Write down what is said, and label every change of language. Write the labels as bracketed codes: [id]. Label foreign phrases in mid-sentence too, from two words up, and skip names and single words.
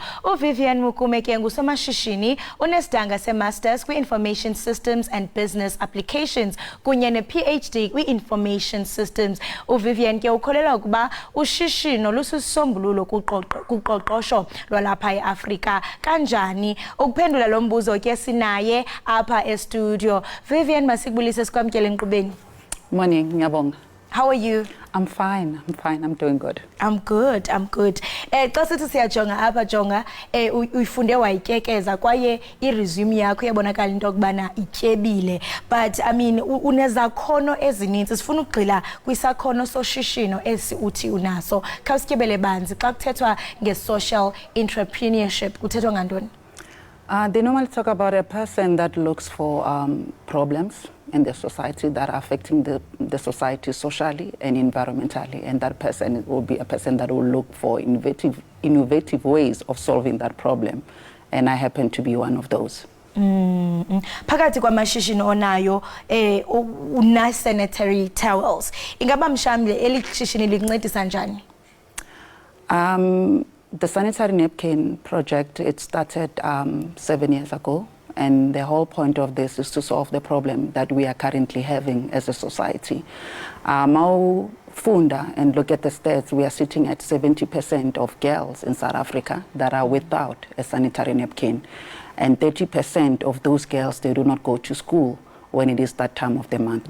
[xh] uVivian Mukume ke ngusomashishini unesidanga semasters kwi- [en] Information Systems and Business Applications [xh] kunye ne-PhD kwi- [en] Information Systems. [xh] uVivian ke ukholelwa ukuba ushishino lusisombululo kuqoqosho lwalapha eAfrika. Kanjani ukuphendula lo mbuzo ke sinaye apha estudio. Vivian masikubulise sikwamkele enkqubeni. [en] Morning, ngiyabonga. How are you? I'm fine. I'm doing good. I'm good. [xh] Xa sithi siyajonga apha jonga uyifunde wayityekeza kwaye iresume yakho yabonakala into okubana ityebile, [en] but I mean [xh] unezakhono ezininzi. Sifuna ukugxila kwisakhono soshishino esi uthi unaso. Khawusityebele banzi xa kuthethwa nge- [en] social entrepreneurship [xh] kuthethwa ngantoni? [en] They normally talk about a person that looks for problems in the society that are affecting the society socially and environmentally, and that person will be a person that will look for innovative ways of solving that problem, and I happen to be one of those. [xh] Phakathi kwamashishini onayo una [en] sanitary towels. [xh] Ingaba mshamle eli shishini likuncedisa njani? [en] The sanitary napkin project, it started 7 years ago, and the whole point of this is to solve the problem that we are currently having as a society. Funda and look at the stats, we are sitting at 70% of girls in South Africa that are without a sanitary napkin, and 30% of those girls, they do not go to school when it is that time of the month.